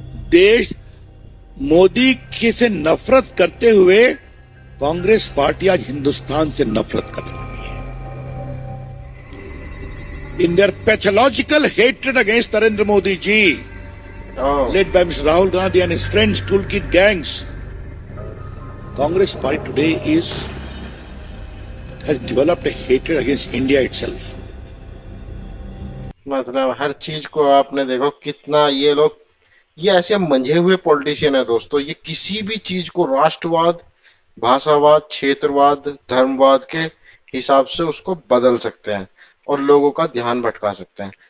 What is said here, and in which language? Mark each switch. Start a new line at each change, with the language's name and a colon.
Hindi: देश मोदी के से नफरत करते हुए कांग्रेस पार्टी आज हिंदुस्तान से नफरत करने लगी है।
English: In their pathological hatred against Narendra Modi ji, oh, led by Mr. Rahul Gandhi and his friends, toolkit gangs, Congress party today has developed a hatred against India itself.
Hindi: मतलब हर चीज को आपने देखो कितना ये लोग, ये ऐसे मंझे हुए पॉलिटिशियन है दोस्तों। ये किसी भी चीज को राष्ट्रवाद, भाषावाद, क्षेत्रवाद, धर्मवाद के हिसाब से उसको बदल सकते हैं और लोगों का ध्यान भटका सकते हैं।